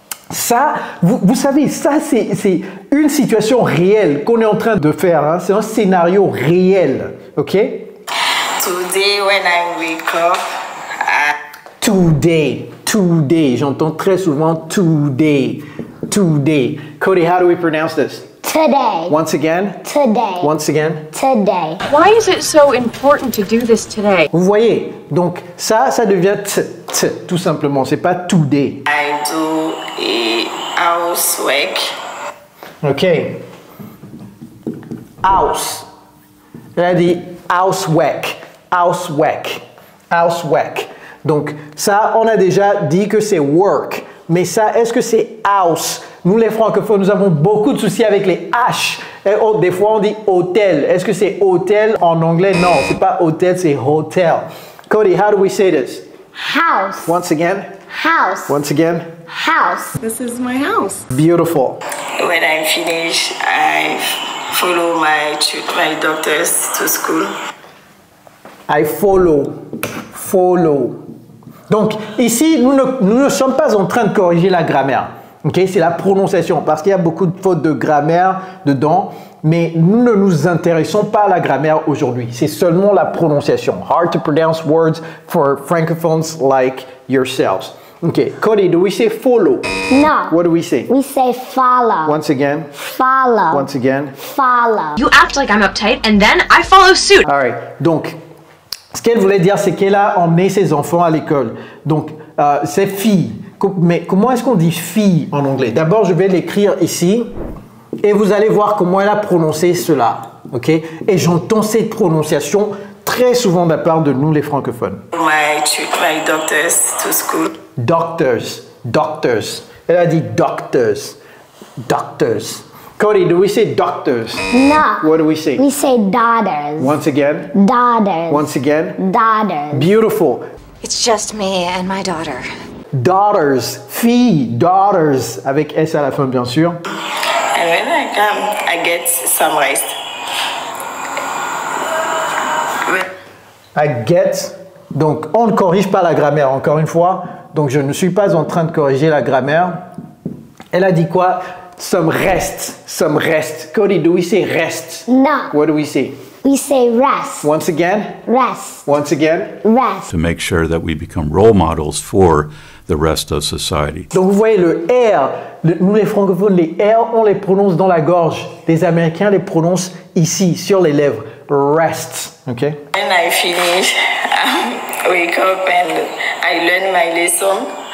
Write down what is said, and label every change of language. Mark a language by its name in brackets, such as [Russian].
[French] Ça, vous savez, ça c'est une situation réelle qu'on est en train de faire. Hein. C'est un scénario réel. OK? [English] Today, when I wake up, Today. Today. [French] J'entends très souvent today. [English] Today. Cody, how do we pronounce this? Today. Once again. Today. Once again. Today. Why is it so important to do this today? [French] Vous voyez, donc ça devient t, tout simplement. C'est pas today. [English] I do a housework. OK. [French] House. Elle a dit housework. Housework. Housework. Donc ça, on a déjà dit que c'est work. Mais ça, est-ce que c'est house? Nous, les francophones, nous avons beaucoup de soucis avec les H. Et des fois, on dit hôtel. Est-ce que c'est hôtel en anglais? Non, c'est pas hôtel, c'est hotel. [English] Cody, how do we say this? House. Once again. House. Once again. House. This is my house. Beautiful. When I'm finished, I follow my doctors to school. I follow. Follow. [French] Donc, ici, nous ne sommes pas en train de corriger la grammaire. Okay? C'est la prononciation, parce qu'il y a beaucoup de fautes de grammaire dedans, mais nous ne nous intéressons pas à la grammaire aujourd'hui. C'est seulement la prononciation. [English] Hard to pronounce words for francophones like yourselves. Okay, Cody, do we say follow? No. What do we say? We say follow. Once again. Follow. Once again. Follow. You act like I'm uptight and then I follow suit. All right. [French] Donc, ce qu'elle voulait dire, c'est qu'elle a emmené ses enfants à l'école. Donc, c'est fille. Mais comment est-ce qu'on dit fille en anglais? D'abord, je vais l'écrire ici et vous allez voir comment elle a prononcé cela. Ok? Et j'entends cette prononciation très souvent de la part de nous, les francophones. [English] My doctors to school. [French] Doctors. Doctors. Elle a dit doctors. Doctors. [English] Cody, do we say doctors? No. What do we say? We say daughters. Once again. Daughters. Once again. Daughters. Beautiful. It's just me and my daughter. [French] Daughters. Filles. Daughters. Avec S à la fin, bien sûr. [English] And when I come, I get some rest. I get. [French] Donc, on ne corrige pas la grammaire, encore une fois. Donc, je ne suis pas en train de corriger la grammaire. Elle a dit quoi? [English] Some rest. Some rest. Cody, do we say rest? No. What do we say? We say rest. Once again? Rest. Once again? Rest. To make sure that we become role models for the rest of society. [French] Donc, vous voyez le R. Nous, les francophones, les R, on les prononce dans la gorge. Les Américains les prononcent ici, sur les lèvres. [English] Rest. OK? When I finish, I wake up and I learn my lesson.